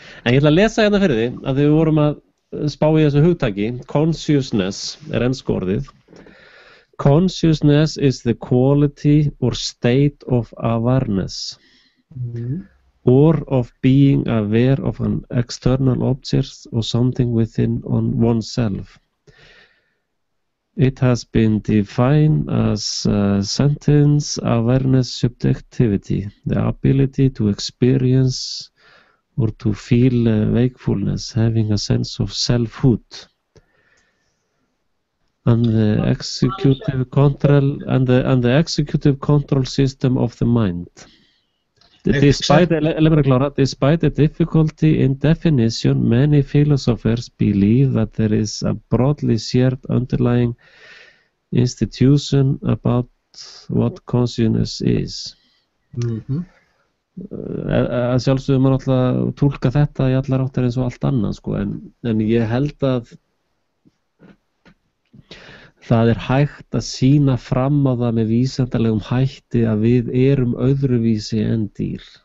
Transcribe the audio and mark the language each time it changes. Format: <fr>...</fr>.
<is>ég ætla að lesa hérna fyrir því, að við vorum að spá í þessu hugtaki, consciousness enska orðið.</is> <en>Consciousness is the quality or state of awareness, or of being aware of an external object or something within on oneself. It has been defined as sentence awareness subjectivity, the ability to experience or to feel wakefulness, having a sense of selfhood. And the executive control the executive control system of the mind. Despite the difficulty in definition, many philosophers believe that there is a broadly shared underlying institution about what consciousness is.</en> <is>Að sjálfsögum maður alltaf túlka þetta í allar áttir eins og allt annað, sko, en ég held að það hægt að sýna fram á það með vísindalegum hætti að við erum öðruvísi en dýr.</is>